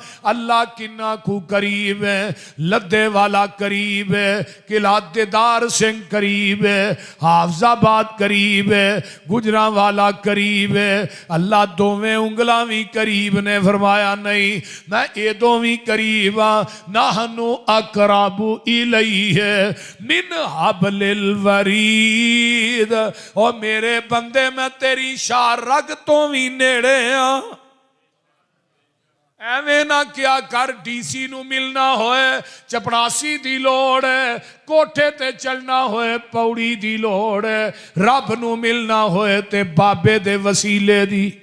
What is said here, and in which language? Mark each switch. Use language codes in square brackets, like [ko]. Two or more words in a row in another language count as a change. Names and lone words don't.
[pa] اللہ کنا کو قریب ہے۔ لدے والا قریب ہے، قلعہ دیدار سنگھ قریب ہے، حافظ آباد قریب ہے، گوجرانوالہ قریب ہے. اللہ دوویں انگلاں بھی قریب نے۔ فرمایا نہیں میں یہ دوویں قریب ہاں. [ar] نحن أقرب إليه من حبل الوريد. [pa] اور میرے بندے میں تیری شار رگ تو بھی نیڑے ہاں. ایویں نہ کیا کر ڈی سی نوں ملنا ہوئے چپڑاسی دی لوڑ ہے، کوٹھے تے چلنا ہوئے پوڑی دی لوڑ ہے، رب نوں ملنا ہوئے تے بابے دے وسیلے دی.